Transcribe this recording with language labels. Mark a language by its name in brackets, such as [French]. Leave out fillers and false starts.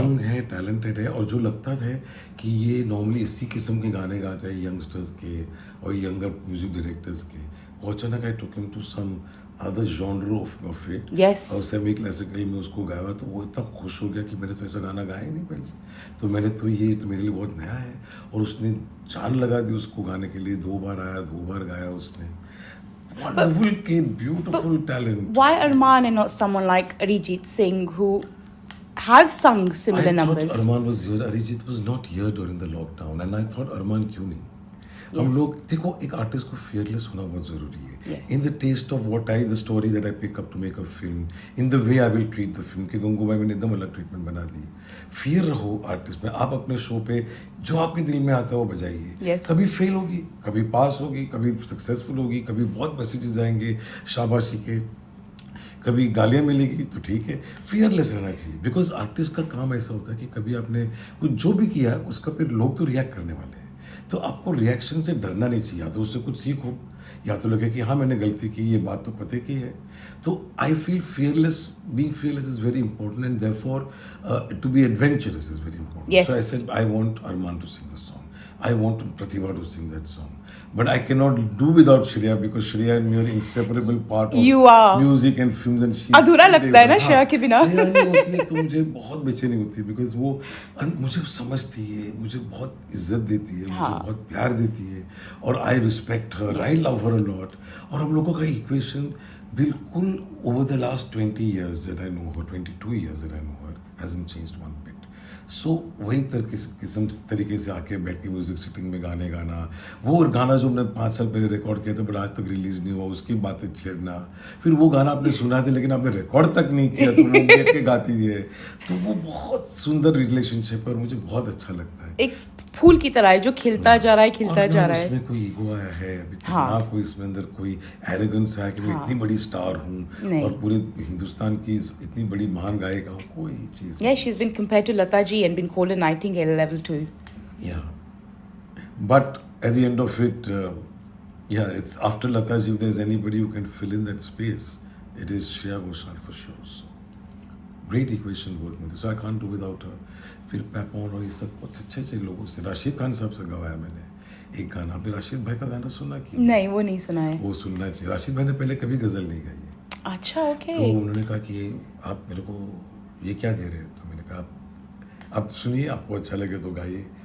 [Hindi] Young है, talented है, और जो लगता था कि ये नॉर्मली इसी किस्म के गाने गाते हैं यंगस्टर्स के और यंगर म्यूजिक डायरेक्टर्स के, और अचानक [English] I took him to some other genre of it. Yes. [Hindi] और सेमी क्लासिकल में उसको गाया तो वो इतना खुश हो गया कि मैंने तो ऐसा गाना गाया ही नहीं पहले, तो मैंने तो ये तो मेरे लिए बहुत नया है। और उसने जान लगा दी उसको गाने के लिए, 2 बार आया, 2 बार गाया उसने। [English] Wonderful kid, beautiful talent. Why Arman and not someone like Arijit Singh who has sung similar I numbers? thought Arman was here. Arijit was not here during the lockdown, and I thought Arman [Hindi] क्यों नहीं? हम [English] Yes. [Hindi] लोग देखो, एक artist को fearless होना बहुत जरूरी है। [English] Yes. In the taste of what the story that I pick up to make a film, in the way I will treat the film, [Hindi] कि गंगूबाई मैंने एकदम अलग ट्रीटमेंट बना दी। फियर रहो आर्टिस्ट में, आप अपने शो पे जो आपके दिल में आता है वो बजाइए। [English] Yes. [Hindi] कभी फेल होगी, कभी पास होगी, कभी सक्सेसफुल होगी, कभी बहुत मैसेजेस आएंगे शाबाशी के, कभी गालियाँ मिलेगी, तो ठीक है। फियरलेस रहना चाहिए, बिकॉज आर्टिस्ट का काम ऐसा होता है कि कभी आपने कुछ जो भी किया उसका फिर लोग तो रिएक्ट करने वाले हैं, तो आपको रिएक्शन से डरना नहीं चाहिए। या तो उससे कुछ सीखो, या तो लगे कि हाँ मैंने गलती की, ये बात तो पते की है। [English] तो I feel fearless, being fearless is very important, and therefore to be adventurous is very important. Yes. So I said I want Arman to sing the song, I want Pratibha to sing that song, but I cannot do without Shreya, because Shreya and me are inseparable part of You are. music and films, and she [Hindi] अधूरा लगता है ना श्रेया के बिना। श्रेया नहीं होती है तो मुझे बहुत बेचैनी होती है, बिकॉज वो मुझे समझती है, मुझे बहुत इज्जत देती है, मुझे बहुत प्यार देती है, और [English] I respect her, I love her a lot. [Hindi] और हम लोगों का इक्वेशन बिल्कुल [English] Over the last 20 years that I know her, 22 years that I know her, hasn't changed one bit. [Hindi] सो वही किस्म तरीके से आके बैठ के म्यूजिक सिटिंग में गाने गाना, वो गाना जो हमने 5 साल पहले रिकॉर्ड किया था बट आज तक रिलीज नहीं हुआ, उसकी बातें छेड़ना, फिर वो गाना आपने सुना था लेकिन आपने रिकॉर्ड तक नहीं किया, तो लोग बैठ के गाती है। तो वो बहुत सुंदर रिलेशनशिप है और मुझे बहुत अच्छा लगता है। एक फूल की तरह है जो खिलता जा रहा है, खिलता जा रहा है। इसमें कोई ईगो आया है अभी तक, हाँ। ना कोई इसमें अंदर कोई एरोगेंस है कि मैं इतनी बड़ी स्टार हूँ और पूरे हिंदुस्तान की इतनी बड़ी महान गायिका हूँ, कोई चीज़। [English] Yeah, she's been compared to Lata ji and been called a Nightingale level 2. Yeah, but at the end of it, yeah, it's after Lata ji, if there's anybody who can fill in that space, it is Shreya Ghoshal for sure. So great equation work with, so I can't do without her. [Hindi] फिर पैपॉन और ये सब बहुत अच्छे अच्छे लोगों से, राशिद खान साहब से गवाया मैंने एक गाना। आपने राशिद भाई का गाना सुना कि नहीं, वो नहीं सुना है। वो सुनना चाहिए। राशिद भाई ने पहले कभी गजल नहीं गाई है। अच्छा, ओके। तो उन्होंने कहा कि आप मेरे को ये क्या दे रहे हैं, तो मैंने कहा आप सुनिए, आपको अच्छा लगे तो गाइए।